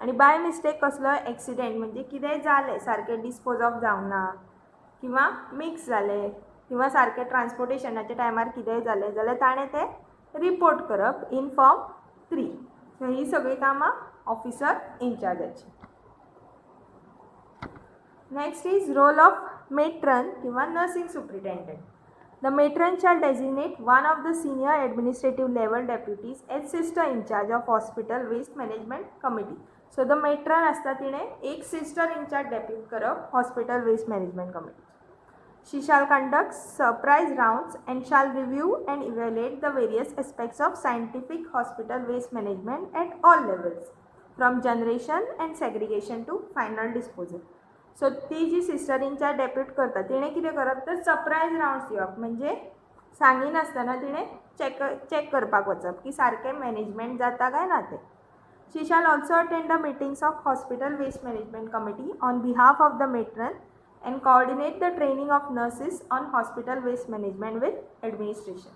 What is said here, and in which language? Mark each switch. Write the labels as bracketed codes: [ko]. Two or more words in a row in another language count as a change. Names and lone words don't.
[kok] आणि [en] by mistake [kok] कसलो एक्सिडेंट म्हणजे कितेंय जालें सारकें [en] dispose of [kok] जावना किंवा मिक्स जालें किंवा सारकें ट्रान्सपोर्टेशनाच्या टायमार कितेंय जालें जाल्यार ताणें तें रिपोर्ट करप [en] in form 3. [kok] सो ही सगळीं कामां ऑफिसर इनचार्जाची. [en] next is role of matron किंवा nursing superintendent. The matron shall designate one of the senior administrative level deputies as sister in charge of hospital waste management committee. So the matron [kok] असता तिने एक [en] sister in charge depute करप hospital waste management committee. She shall conduct surprise rounds and shall review and evaluate the various aspects of scientific hospital waste management at all levels, from generation and segregation to final disposal. [kok] सो ती जी [en] sister in charge depute [kok] करता तिणें कितें करप तर [en] surprise rounds [kok] दिवप म्हणजे सांगिनासतना तिणें चॅक करपाक वचप की सारकें मॅनेजमेंट जाता काय ना तें. [en] she shall also attend the meetings of hospital waste management committee on behalf of the matron and coordinate the training of nurses on hospital waste management with administration.